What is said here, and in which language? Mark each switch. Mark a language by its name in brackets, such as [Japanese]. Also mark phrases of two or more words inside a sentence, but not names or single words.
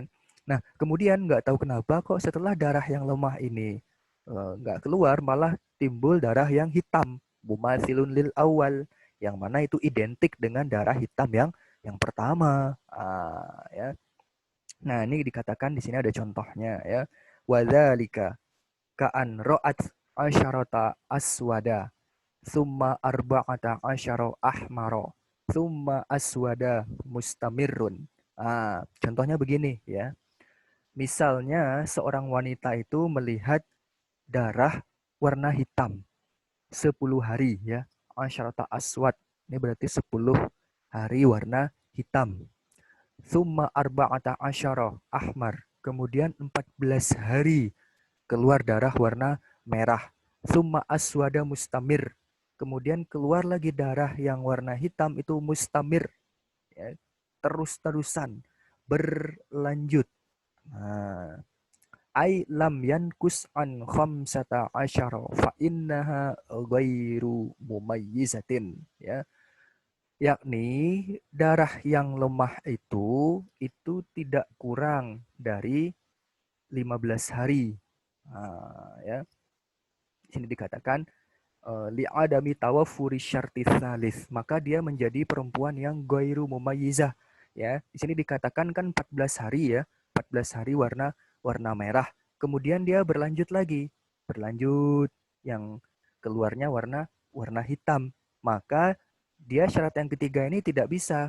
[Indonesian] Nah, kemudian nggak tahu kenapa kok setelah darah yang lemah ini nggak keluar, malah timbul darah yang hitam, [Arabic] مماثل للأول, [Indonesian] yang mana itu identik dengan darah hitam yang pertama. Ya. Nah, ini dikatakan di sini ada contohnya ya. [Arabic] وذلك كأن رأت عشرة أسود ثم أربعة عشر أحمر ثم أسود مستمر. [Indonesian] Contohnya begini ya. Misalnya seorang wanita itu melihat darah warna hitam 10 hari ya. [Arabic] عشرة أسود. [Indonesian] Ini berarti 10 hari warna hitam. [Arabic] ثم أربعة عشر أحمر. [Indonesian] Kemudian 14 hari keluar darah warna merah. [Arabic] ثم أسود مستمر. [Indonesian] Kemudian keluar lagi darah yang warna hitam itu mustamir. Ya, terus-terusan, berlanjut. Nah, [Arabic] أي لم ينقص عن خمسة عشر فإنها غير مميزة, [Indonesian] ya, yakni darah yang lemah itu tidak kurang dari 15 hari. Ya. Di sini dikatakan [Arabic] لعدم توافر الشرط الثالث, [Indonesian] maka dia menjadi perempuan yang [Arabic] غير مميزة. [Indonesian] Ya, di sini dikatakan kan 14 hari ya, 14 hari warna warna merah. Kemudian dia berlanjut lagi, berlanjut yang keluarnya warna warna hitam. Maka dia syarat yang ketiga ini tidak bisa.